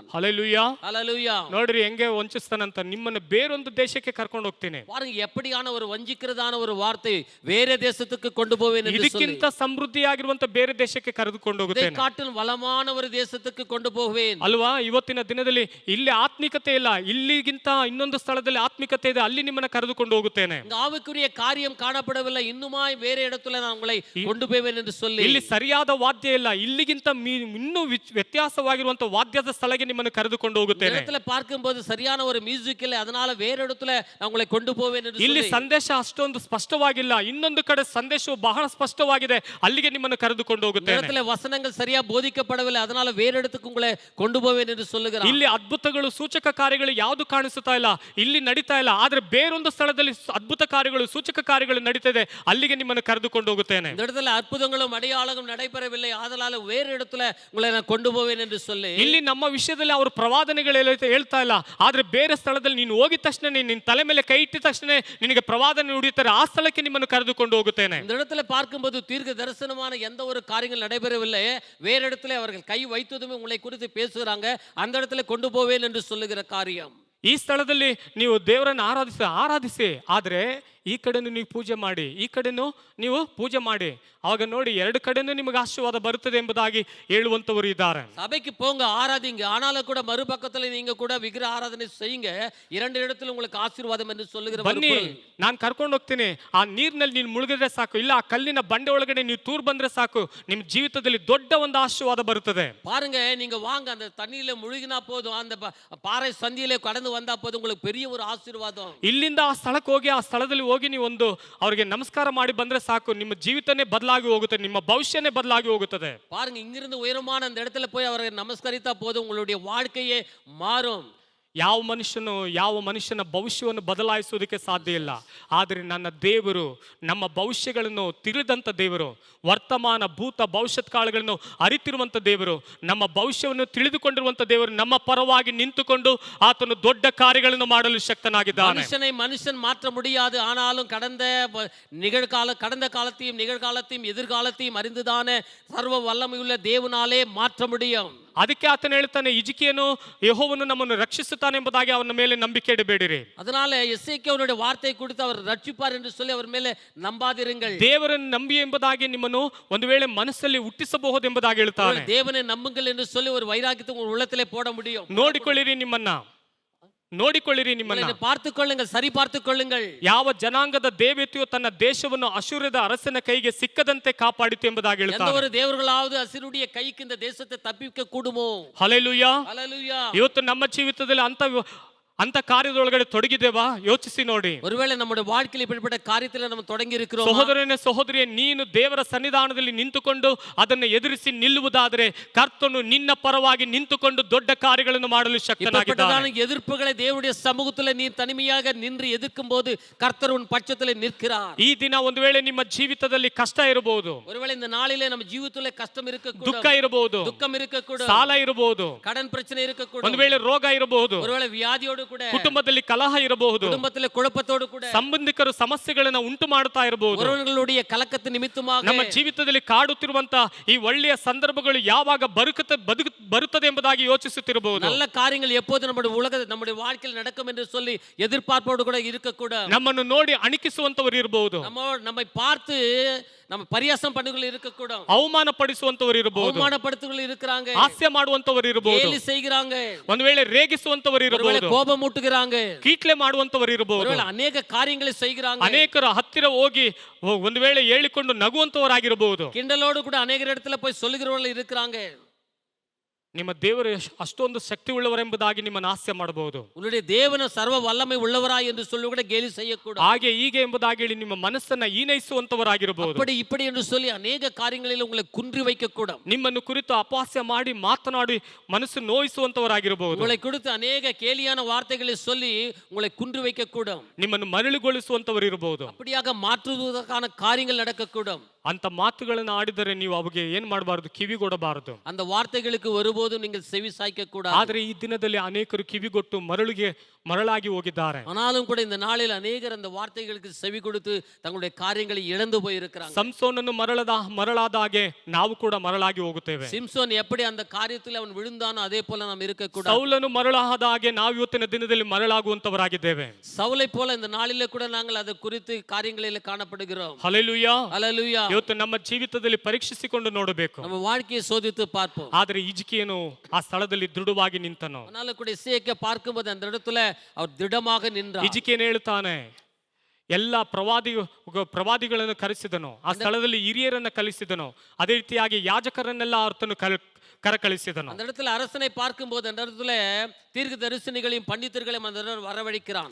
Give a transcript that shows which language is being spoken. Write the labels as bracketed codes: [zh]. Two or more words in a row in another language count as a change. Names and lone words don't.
[ta] ஹல்லேலூயா, ஹல்லேலூயா. [kn] ನೋಡ್ರಿ ಹೆಂಗೆ ವಂಚಿಸ್ತಾನಂತ, ನಿಮ್ಮನ್ನ ಬೇರೊಂದು ದೇಶಕ್ಕೆ ಕರ್ಕೊಂಡು ಹೋಗ್ತೀನಿ. [ta] பாருங்க எப்படியான ஒரு வஞ்சிக்கிறதான ஒரு வார்த்தை, வேற தேசத்துக்கு கொண்டு போவேன் என்று சொல்லி, [kn] ಇದಕ್ಕಿಂತ ಸಮೃದ್ಧಿಯಾಗಿರುವಂತ ಬೇರೆ ದೇಶಕ್ಕೆ ಕರೆದುಕೊಂಡು ಹೋಗುತ್ತೇನೆ, [ta] காட்டில் வளமான ஒரு தேசத்துக்கு கொண்டு போவேன் [kn] ಅಲ್ವಾ? ಇವತ್ತಿನ ದಿನದಲ್ಲಿ ಇಲ್ಲಿ ಆತ್ಮಿಕತೆ ಇಲ್ಲ, ಇಲ್ಲಿಗಿಂತ ಇನ್ನೊಂದು ಸ್ಥಳದಲ್ಲಿ ಆತ್ಮಿಕತೆ ಇದೆ, ಅಲ್ಲಿ ನಿಮ್ಮನ್ನ ಕರೆದುಕೊಂಡು ಹೋಗುತ್ತೇನೆ. [ta] ஆவிக்குரிய காரியம் காணப்படவில்லை, இன்னுமாய் வேற இடத்துல நான் உங்களை கொண்டு போவேன் என்று சொல்லி, [kn] ಇಲ್ಲಿ ಸರಿಯಾದ ವಾದ್ಯ ಇಲ್ಲ, ಇಲ್ಲಿಗಿಂತ ಇನ್ನೂ ವ್ಯತ್ಯಾಸವಾಗಿರುವಂತ ವಾದ್ಯದ ಸ್ಥಳಕ್ಕೆ ನಿಮ್ಮನ್ನು ಕರೆದುಕೊಂಡು ಹೋಗುತ್ತೇನೆ. [ta] இடத்துல பார்க்கும்போது சரியான ஒரு மியூசிக் இல்லை, அதனால வேற இடத்துல நான் உங்களை கொண்டு போவேன் என்று [kn] ಇಲ್ಲಿ [ta] சொல்லி, [kn] ಸಂದೇಶ ಅಷ್ಟೊಂದು ಸ್ಪಷ್ಟವಾಗಿಲ್ಲ, ಇನ್ನೊಂದು ಕಡೆ ಸಂದೇಶವು ಬಹಳ ಸ್ಪಷ್ಟವಾಗಿದೆ, ಅಲ್ಲಿಗೆ ನಿಮ್ಮನ್ನು ಕರೆದುಕೊಂಡು ಹೋಗುತ್ತೇನೆ. [ta] இடத்துல வசனங்கள் சரியா போதிக்கப்படவில்லை, அதனால வேற இடத்துக்கு உங்களை கொண்டு போவேன் என்று சொல்லுகிறார். [kn] ಇಲ್ಲಿ ಅದ್ಭುತಗಳು ಸೂಚಕ ಕಾರ್ಯಗಳು ಯಾವುದು ಕಾಣಿಸುತ್ತಾ ಇಲ್ಲ, ಇಲ್ಲಿ ನಡೀತಾ ಇಲ್ಲ, ಆದ್ರೆ ಬೇರೊಂದು ಸ್ಥಳದಲ್ಲಿ ಅದ್ಭುತ ಕಾರ್ಯಗಳು ಸೂಚಕ ಕಾರ್ಯಗಳು ನಡೀತಾ ಇದೆ, ಅಲ್ಲಿಗೆ ನಿಮ್ಮನ್ನು ಕರೆದುಕೊಂಡು ಹೋಗುತ್ತೇನೆ. [ta] இந்த இடத்துல அற்புதங்களும் அடையாளங்களும் நடைபெறவில்லை, அதனால வேற இடத்துல உங்களை நான் கொண்டு போவேன் என்று சொல்லி, [kn] ಇಲ್ಲಿ ನಮ್ಮ ವಿಷಯದಲ್ಲಿ ಅವರು ಪ್ರವಾದನೆಗಳು ಹೇಳ್ತಾ ಇಲ್ಲ, ಆದ್ರೆ ಬೇರೆ ಸ್ಥಳದಲ್ಲಿ ನೀನು ಹೋಗಿದ ತಕ್ಷಣ ನಿನ್ನ ತಲೆ ಮೇಲೆ ಕೈ ಇಟ್ಟಿದ ತಕ್ಷಣ ನಿನಗೆ ಪ್ರವಾದನೆ ನುಡಿಯುತ್ತಾರೆ, ಆ ಸ್ಥಳಕ್ಕೆ ನಿಮ್ಮನ್ನು ಕರೆದುಕೊಂಡು ಹೋಗುತ್ತೇನೆ. [ta] இந்த இடத்துல பார்க்கும்போது தீர்க்க தரிசனமான எந்த ஒரு காரியங்கள் நடைபெறவில்லை, வேற இடத்துல அவர்கள் கை வைத்ததுமே உங்களை குறித்து பேசுகிறாங்க, அந்த இடத்துல கொண்டு போவேன் என்று சொல்லுகிற காரியம். [kn] ಈ ಸ್ಥಳದಲ್ಲಿ ನೀವು ದೇವರನ್ನು ಆರಾಧಿಸಿ, ಆದ್ರೆ ಈ ಕಡೆನೂ ನೀವು ಪೂಜೆ ಮಾಡಿ, ಈ ಕಡೆನೂ ನೀವು ಪೂಜೆ ಮಾಡಿ, ಅವಾಗ ನೋಡಿ ಎರಡು ಕಡೆನೂ ನಿಮಗೆ ಆಶೀರ್ವಾದ ಬರುತ್ತದೆ ಎಂಬುದಾಗಿ ಹೇಳುವಂತವರು ಇದ್ದಾರೆ. [ta] சபைக்கு போங்க, ஆராதிங்க, ஆனாலும் கூட மறுபக்கத்துல நீங்க கூட விக்கிரக ஆராதனை செய்யுங்க, இரண்டு இடத்துல உங்களுக்கு ஆசீர்வாதம் என்று சொல்லுகிற [kn] ಬನ್ನಿ, ನಾನು ಕರ್ಕೊಂಡು ಹೋಗ್ತೀನಿ, ಆ ನೀರಿನಲ್ಲಿ ನೀನು ಮುಳುಗಿದ್ರೆ ಸಾಕು, ಇಲ್ಲ ಆ ಕಲ್ಲಿನ ಬಂಡೆ ಒಳಗಡೆ ನೀವು ತೂರ್ ಬಂದ್ರೆ ಸಾಕು, ನಿಮ್ಮ ಜೀವಿತದಲ್ಲಿ ದೊಡ್ಡ ಒಂದು ಆಶೀರ್ವಾದ ಬರುತ್ತದೆ. [ta] பாருங்க, நீங்க வாங்க, அந்த தண்ணியில முழுகினா போதும், அந்த பாறை சந்தியிலே கடந்து வந்தா போதும், உங்களுக்கு பெரிய ஒரு ஆசீர்வாதம். [kn] ಇಲ್ಲಿಂದ ಆ ಸ್ಥಳಕ್ಕೆ ಹೋಗಿ, ಆ ಸ್ಥಳದಲ್ಲಿ ಹೋಗಿ ನೀವು ಒಂದು ಅವರಿಗೆ ನಮಸ್ಕಾರ ಮಾಡಿ ಬಂದ್ರೆ ಸಾಕು, ನಿಮ್ಮ ಜೀವಿತನೇ ಬದಲಾಗಿ ಹೋಗುತ್ತದೆ, ನಿಮ್ಮ ಭವಿಷ್ಯನೇ ಬದಲಾಗಿ ಹೋಗುತ್ತದೆ. [ta] பாருங்க, இங்கிருந்து உயரமான அந்த இடத்துல போய் அவரை நமஸ்கரித்தா போதும், உங்களுடைய வாழ்க்கையே மாறும். [kn] ಯಾವ ಮನುಷ್ಯನ ಭವಿಷ್ಯವನ್ನು ಬದಲಾಯಿಸುವುದಕ್ಕೆ ಸಾಧ್ಯ ಇಲ್ಲ, ಆದರೆ ನನ್ನ ದೇವರು ನಮ್ಮ ಭವಿಷ್ಯಗಳನ್ನು ತಿಳಿದಂಥ ದೇವರು, ವರ್ತಮಾನ ಭೂತ ಭವಿಷ್ಯತ್ ಕಾಲಗಳನ್ನು ಅರಿತಿರುವಂಥ ದೇವರು, ನಮ್ಮ ಭವಿಷ್ಯವನ್ನು ತಿಳಿದುಕೊಂಡಿರುವಂಥ ದೇವರು ನಮ್ಮ ಪರವಾಗಿ ನಿಂತುಕೊಂಡು ಆತನು ದೊಡ್ಡ ಕಾರ್ಯಗಳನ್ನು ಮಾಡಲು ಶಕ್ತನಾಗಿದ್ದಾನೆ. [ta] மனுஷன் மாற்ற முடியாது, ஆனாலும் கடந்த காலத்தையும் நிகழ்காலத்தையும் எதிர்காலத்தையும் அறிந்துதானே சர்வ வல்லமையுள்ள தேவனாலே மாற்ற முடியும். [kn] ಅದಕ್ಕೆ ಆತನು ಹೇಳ್ತಾನೆ, ಹಿಜ್ಕೀಯನು ಯೆಹೋವನು ನಮ್ಮನ್ನು ರಕ್ಷಿಸುತ್ತಾನೆ ಎಂಬುದಾಗಿ ಅವನ ಮೇಲೆ ನಂಬಿಕೆ ಇಡಬೇಡಿರಿ. [ta] அதனால எசேக்கியாவுடைய வார்த்தை கொடுத்து அவர் ரட்சிப்பார் என்று சொல்லி அவர் [kn] ಮೇಲೆ ನಂಬಾದಿರುங்கள். ದೇವರನ್ನು ನಂಬಿ ಎಂಬುದಾಗಿ ನಿಮ್ಮನ್ನು ಒಂದು ವೇಳೆ ಮನಸ್ಸಲ್ಲಿ ಹುಟ್ಟಿಸಬಹುದು ಎಂಬುದಾಗಿ ಹೇಳ್ತಾನೆ. [ta] தேவனை நம்புங்கள் என்று சொல்லி ஒரு வைராக்கியத்தை உங்கள் உள்ளத்திலே போட முடியும். [kn] ನೋಡಿಕೊಳ್ಳಿರಿ ನಿಮ್ಮನ್ನ [ta] பார்த்துக் கொள்ளுங்கள், சரி பார்த்துக் கொள்ளுங்கள். [kn] ಯಾವ ಜನಾಂಗದ ದೇವತೆಯು ತನ್ನ ದೇಶವನ್ನು ಅಶೂರ್ಯದ ಅರಸನ ಕೈಗೆ ಸಿಕ್ಕದಂತೆ ಕಾಪಾಡಿತು ಎಂಬುದಾಗಿ ಹೇಳ್ತಾನೆ. [ta] எந்த ஒரு தேவர்களாவது அசீரியருடைய கைக்கு இந்த தேசத்தை தப்பிக்க கூடுமோ? [kn] ಹಲ್ಲೆಲೂಯಾ. [ta] ஹல்லேலூயா. [kn] ಇವತ್ತು ನಮ್ಮ ಜೀವಿತದಲ್ಲಿ ಅಂತ ಕಾರ್ಯದೊಳಗಡೆ ತೊಡಗಿದ್ದೇವಾ? ಯೋಚಿಸಿ ನೋಡಿ. [ta] ஒருவேளை நம்முடைய வாழ்க்கையில் இப்படிப்பட்ட காரியத்தில் நம்ம தொடங்கி இருக்கிறோம். [kn] ಸಹೋದರಿಯೇ, ನೀನು ದೇವರ ಸನ್ನಿಧಾನದಲ್ಲಿ ನಿಂತುಕೊಂಡು ಅದನ್ನು ಎದುರಿಸಿ ನಿಲ್ಲುವುದಾದರೆ ಕರ್ತನು ನಿನ್ನ ಪರವಾಗಿ ನಿಂತುಕೊಂಡು ದೊಡ್ಡ ಕಾರ್ಯಗಳನ್ನು ಮಾಡಲು ಶಕ್ತನಾಗಿದ್ದಾನೆ. [ta] எதிர்ப்புகளை தேவனுடைய சமூகத்தில் நீ தனிமையாக நின்று எதிர்க்கும் போது கர்த்தர் உன் பட்சத்தில் நிற்கிறார். [kn] ಈ ದಿನ ಒಂದು ವೇಳೆ ನಿಮ್ಮ ಜೀವಿತದಲ್ಲಿ ಕಷ್ಟ ಇರಬಹುದು, [ta] ஒருவேளை இந்த நாளிலே நம்ம ஜீவிதத்திலே கஷ்டம் இருக்கக்கூடும், [kn] ದುಃಖ ಇರಬಹುದು, [ta] துக்கம் இருக்கக்கூடும், [kn] ಸಾಲ ಇರಬಹುದು, [ta] கடன் பிரச்சனை இருக்கக்கூடும், [kn] ಒಂದು ವೇಳೆ ರೋಗ ಇರಬಹುದು, [ta] ஒருவேளை வியாதியோடு கூட [kn] ಕುಟುಂಬದಲ್ಲಿ ಕಲಹ ಇರಬಹುದು, [ta] குடும்பத்திலே குழப்பத்தோடு கூட [kn] ಸಂಬಂಧಿಕರು ಸಮಸ್ಯೆಗಳನ್ನ ಉಂಟು ಮಾಡ್ತಾ ಇರಬಹುದು. [ta] உறவுகளுடைய கலக்கத்து நிமித்தமாக [kn] ನಮ್ಮ ಜೀವಿತದಲ್ಲಿ ಕಾಡುತ್ತಿರುವಂತ ಈ ಒಳ್ಳೆಯ ಸಂದರ್ಭಗಳು ಯಾವಾಗ ಬರುತ್ತದೆ ಎಂಬುದಾಗಿ ಯೋಚಿಸುತ್ತಿರಬಹುದು. [ta] நல்ல காரியங்கள் எப்போது நம்முடைய வாழ்க்கையில் நடக்கும் என்று சொல்லி எதிர்பார்ப்போடு கூட இருக்கக்கூட [kn] ನಮ್ಮನ್ನು ನೋಡಿ ಅಣಕಿಸುವಂತವರು ಇರಬಹುದು, [ta] நம்மை பார்த்து நம்ம பரியாசம் பண்ணுகள் இருக்கக்கூட [kn] ಅವಮಾನ ಪಡಿಸುವಂತವರು ಇರಬಹುದು, [ta] அவமானப்படுத்துகள் இருக்கிறாங்க, [kn] ಹಾಸ್ಯ ಮಾಡುವಂತವರು ಇರಬಹುದು, [ta] கேலி செய்கிறாங்க, [kn] ಒಂದು ವೇಳೆ ರೇಗಿಸುವಂತವರು ಇರಬಹುದು, [ta] கோபம் ஊட்டுகிறாங்க, [kn] ಕೀಟ್ಲೆ ಮಾಡುವಂತವರು ಇರಬಹುದು, [ta] அநேக காரியங்களை செய்கிறாங்க, [kn] ಅನೇಕರ ಹತ್ತಿರ ಹೋಗಿ ಒಂದು ವೇಳೆ ಹೇಳಿಕೊಂಡು ನಗುವಂತವರಾಗಿರಬಹುದು, [ta] கிண்டலோடு கூட அநேகர் இடத்துல போய் சொல்லுகிறவர்கள் இருக்கிறாங்க. [kn] ನಿಮ್ಮ ದೇವರು ಅಷ್ಟೊಂದು ಶಕ್ತಿ ಉಳ್ಳವರೆಂಬುದಾಗಿ ನಿಮ್ಮನ್ನು ಹಾಸ್ಯ ಮಾಡಬಹುದು. [ta] உன்னுடைய தேவன் சர்வ வல்லமை உள்ளவராய் என்று சொல்லி கூட கேலி செய்யக்கூடாது. [kn] ಹಾಗೆ ಹೀಗೆ ಎಂಬುದಾಗಿ ಹೇಳಿ ನಿಮ್ಮ ಮನಸ್ಸನ್ನ ಹೀನೈಸುವಂತವರಾಗಿರಬಹುದು. [ta] அப்படி இப்படி என்று சொல்லி அநேக காரியங்களில் உங்களை குன்றி வைக்க கூட [kn] ನಿಮ್ಮನ್ನು ಕುರಿತು ಅಪಹಾಸ್ಯ ಮಾಡಿ ಮಾತನಾಡಿ ಮನಸ್ಸು ನೋಯಿಸುವಂತವರಾಗಿರಬಹುದು. [ta] உங்களை குறித்து அநேக கேலியான வார்த்தைகளை சொல்லி உங்களை குன்றி வைக்க கூட [kn] ನಿಮ್ಮನ್ನು ಮರಳುಗೊಳಿಸುವಂತವರು ಇರಬಹುದು. [ta] அப்படியாக மாற்றுவதற்கான காரியங்கள் நடக்க கூட [kn] ಅಂತ ಮಾತುಗಳನ್ನು ಆಡಿದರೆ ನೀವು ಅವಿಗೆ ಏನ್ ಮಾಡಬಾರದು, ಕಿವಿಗೊಡಬಾರದು. [ta] அந்த வார்த்தைகளுக்கு ஒருபோதும் நீங்கள் செவி சாய்க்க கூடாது. [kn] ಆದರೆ ಈ ದಿನದಲ್ಲಿ ಅನೇಕರು ಕಿವಿಗೊಟ್ಟು ಮರಳಾಗಿ ಹೋಗಿದ್ದಾರೆ. [ta] ஆனாலும் கூட இந்த நாளில் அநேகர் அந்த வார்த்தைகளுக்கு செவி கொடுத்து தங்களுடைய காரியங்களை இழந்து போய் இருக்கிறாங்க. [kn] ಸಂಸೋನನ್ನು ಮರಳಾದ ಹಾಗೆ ನಾವು ಕೂಡ ಮರಳಾಗಿ ಹೋಗುತ್ತೇವೆ. [ta] சிம்சோன் எப்படி அந்த காரியத்தில் அவன் விழுந்தானோ அதே போல நாம் இருக்க கூடாது. [kn] ಸೌಲನು ಮರಳಾದ ಹಾಗೆ ನಾವು ಇವತ್ತಿನ ದಿನದಲ್ಲಿ ಮರಳಾಗುವಂತವರಾಗಿದ್ದೇವೆ. [ta] சவுலை போல இந்த நாளிலே கூட நாங்கள் அதை குறித்து காரியங்களில் காணப்படுகிறோம். [kn] ಹಲ್ಲೆಲೂಯಾ, [ta] ஹல்லேலூயா. [kn] ಇವತ್ತು ನಮ್ಮ ಜೀವಿತದಲ್ಲಿ ಪರೀಕ್ಷಿಸಿಕೊಂಡು ನೋಡಬೇಕು. [ta] நம்ம வாழ்க்கையை சோதித்து பார்ப்போம். [kn] ಆದರೆ ಹಿಜ್ಕೀಯನು ಆ ಸ್ಥಳದಲ್ಲಿ ದೃಢವಾಗಿ ನಿಂತನು. [ta] ஆனாலும் கூட இசையை பார்க்கும்போது அந்த இடத்துல அவர் திடமாக நின்றார். [kn] ಹಿಜ್ಕೀಯನು ಹೇಳ್ತಾನೆ, ಎಲ್ಲ ಪ್ರವಾದಿಗಳನ್ನು ಕರೆಸಿದನು, ಆ ಸ್ಥಳದಲ್ಲಿ ಹಿರಿಯರನ್ನ ಕಲಿಸಿದನು, ಅದೇ ರೀತಿಯಾಗಿ ಯಾಜಕರನ್ನೆಲ್ಲ ಆತನು ಕರಕಳಿಸಿದನು. [ta] அந்த இடத்துல அரசனை பார்க்கும்போது அந்த இடத்துல தீர்க்க தரிசனிகளையும் பண்டிதர்களையும் அந்த வரவழைக்கிறான்.